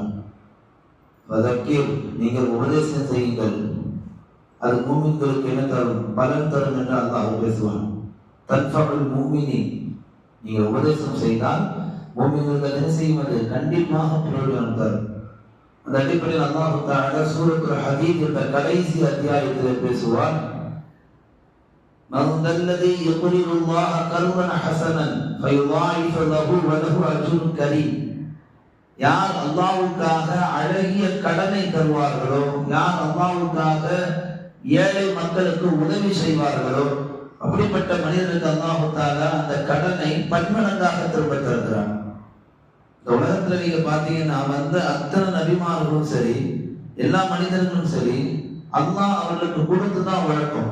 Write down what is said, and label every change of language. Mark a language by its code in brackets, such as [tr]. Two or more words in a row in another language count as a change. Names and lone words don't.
[ta] வதக்கீர், நீங்கள் உபதேசம் செய்யுங்கள், அது மூமின்களுக்கு என்ன தரும், பலன் தரும் என்று அல்லாஹ் பேசுவான். [ar] تنفع المؤمنين, [ta] நீங்கள் உபதேசம் செய்தால் மூமின்களுக்கு என்ன செய்வது, கண்டிப்பாக பிரயோஜனம் தரும். அந்த அடிப்படையில் அல்லாஹ் தஆலா சூரத்துல் ஹதீத் என்ற கடைசி அத்தியாயத்தில் பேசுவார். [ar] من ذا الذي يقرض الله قرضا حسنا فيضاعف له وله أجر كريم. [ta] யார் அல்லாஹ்வுக்காக அழகிய கடனை தருவார்களோ, யார் அல்லாஹ்வுக்காக ஏழை மக்களுக்கு உதவி செய்வார்களோ, அப்படிப்பட்ட மனிதனுக்கு அல்லாஹ் தஆலா அந்த கடனை பன்மடங்காக திரும்ப தருகிறான். இந்த உலகத்துல நீங்க பாத்தீங்கன்னா அத்தனை நபிமார்களும் சரி, எல்லா மனிதர்களும் சரி, அல்லாஹ் அவர்களுக்கு கொடுத்துதான் வழக்கம்.